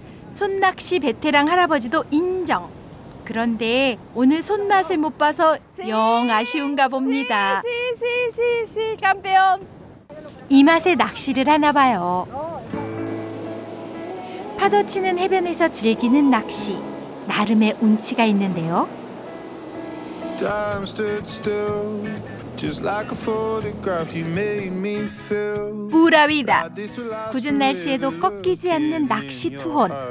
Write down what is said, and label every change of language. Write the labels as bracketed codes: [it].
[ko] 손낚시 베테랑 할아버지도 인정. 그런데 오늘 손맛을 못 봐서 영 아쉬운가 봅니다. [es] Sí, sí, sí, sí, campeón. [ko] 이 맛에 낚시를 하나 봐요. 파도 치는 해변에서 즐기는 낚시. 나름의 운치가 있는데요. [en] Time stood still, just like a photograph. You made me feel. [es] 뿌라위다. [ko] 굳은 날씨에도 꺾이지 않는 낚시 투혼.